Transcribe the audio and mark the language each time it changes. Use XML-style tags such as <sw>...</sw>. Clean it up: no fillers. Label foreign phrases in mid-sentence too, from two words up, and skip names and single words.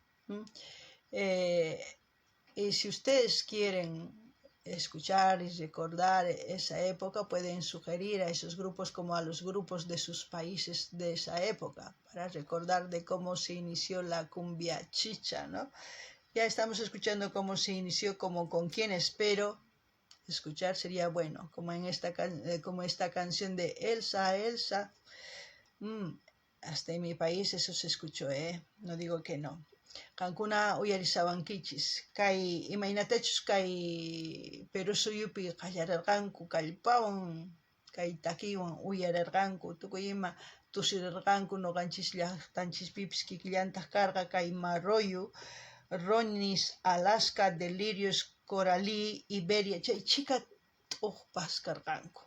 <es>Y si ustedes quieren escuchar y recordar esa época, pueden sugerir a esos grupos como a los grupos de sus países de esa época, para recordar de cómo se inició la cumbia chicha, ¿no? Ya estamos escuchando cómo se inició, como con quién espero escuchar sería bueno, como esta canción de Elsa, Elsa. Hasta en mi país eso se escuchó, no digo que no.</es> <qu>Kankuna uyarisawankichis, kay imaynatachus kay Perú suyupi qallararqanku kallpawan, kay takiwan uyararqanku, tukuy ima tusirarqanku noqanchis llaqtanchispipis kikillantaq karqa kay Marroyo, Ronis, Alaska, Delirios, Coralí, Iberia, chay chika t'uqpas karqanku.</qu>